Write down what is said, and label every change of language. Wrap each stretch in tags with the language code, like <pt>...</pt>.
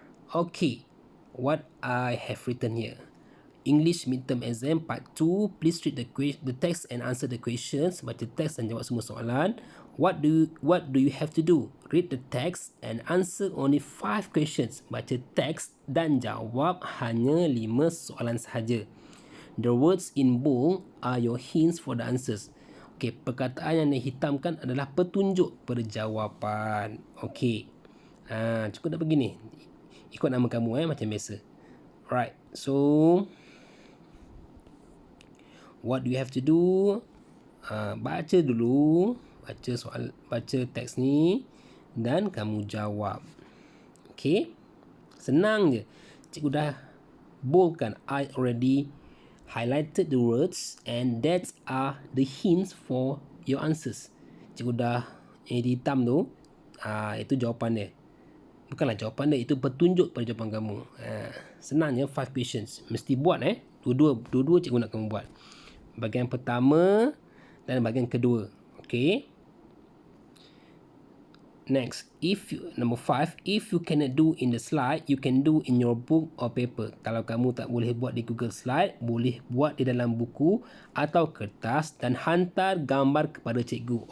<en>Okay, what I have written here, English midterm exam part 2, please read the text and answer the questions.</en> <ms>Baca teks dan jawab semua soalan.</ms> <en>What do you have to do? Read the text and answer only 5 questions.</en> <ms>Baca teks dan jawab hanya 5 soalan sahaja.</ms> <en>The words in bold are your hints for the answers.</en> <ms>Okay, perkataan yang dihitamkan adalah petunjuk pada jawapan. Okay, cukup dah begini. Ikut nama kamu macam biasa.</ms> <en>Right, so what do you have to do?</en> <ms>Baca dulu, baca teks ni dan kamu jawab. Okay, senang je. Cikgu dah boldkan.</ms> <en>I already highlighted the words and that are the hints for your answers.</en> <ms>Cikgu dah hitam tu, itu jawapan dia. Bukanlah jawapan dia, itu petunjuk pada jawapan kamu. Senang je,</ms> <en>5 questions.</en> <ms>Mesti buat dua-dua cikgu nak kamu buat. Bahagian pertama dan bahagian kedua. Okay.</ms> <en>Next, number 5, if you cannot do in the slide, you can do in your book or paper.</en> <ms>Kalau kamu tak boleh buat di Google Slide, boleh buat di dalam buku atau kertas dan hantar gambar kepada cikgu.</ms>